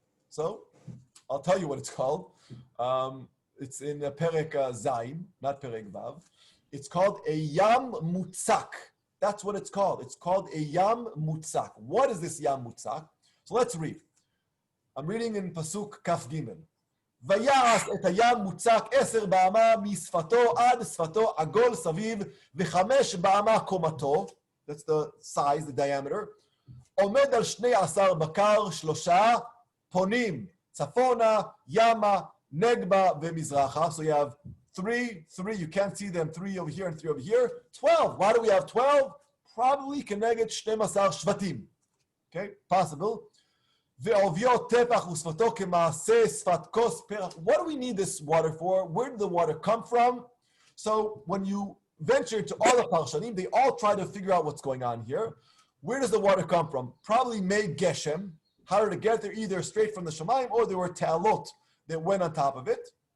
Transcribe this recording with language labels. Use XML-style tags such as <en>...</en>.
<en>So, I'll tell you what it's called. It's in perek zayin, not perek vav. It's called a yam mutzak. That's what it's called. It's called a yam mutzak. What is this yam mutzak? So let's read. I'm reading in pasuk kaf gimel.</en> <he>ויעש את הים מוצק 10 באמה משפתו עד שפתו עגול סביב ו5 באמה קומתו.</he> <en>That's the size, the diameter.</en> <he>עומד על 12 בקר 3 פונים צפונה, ימה, נגבה ומזרחה.</he> <en>So you have three, you can't see them, 3 over here and 3 over here. 12. Why do we have 12? Probably</en> <he>כנגד 12 שבטים.</he> <en>Okay, possible.</en> <he>ועוביו טפח ושפתו כמעשה שפת כוס פרח.</he> <en>What do we need this water for? Where did the water come from? So when you venture into all the parshanim, they all try to figure out what's going on here. Where does the water come from? Probably made geshem. How did it get there? Either straight from the Shemaim or there were ta'alot that went on top of it.</en>